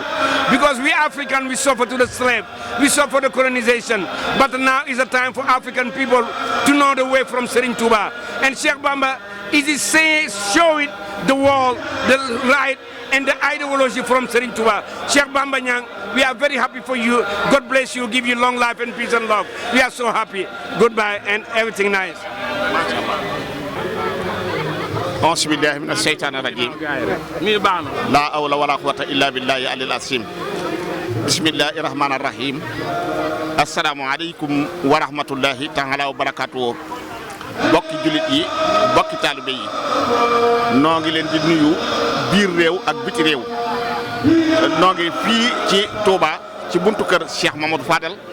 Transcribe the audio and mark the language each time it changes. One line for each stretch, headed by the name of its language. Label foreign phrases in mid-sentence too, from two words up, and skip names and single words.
English: Because we African, we suffer to the slave, we suffer the colonization, but now is a time for African people to know the way from Serigne Touba. And Cheikh Bamba is showing the world the right and the ideology from Serigne Touba. Cheikh Bamba Niang, we are very happy for you. God bless you, give you long life and peace and love. We are so happy. Goodbye and everything nice.
Arabic: أعوذ بالله من الشيطان الرجيم لا حول ولا قوة إلا بالله العلي العظيم بسم الله الرحمن الرحيم السلام عليكم ورحمة الله تعالى وبركاته
Wolof: bokki julit yi bokki taalibe yi noo ngi leen di nuyu biir réew ak biti réew noo ngi fii ci Touba ci buntu kër Cheikh Mamadou Fadel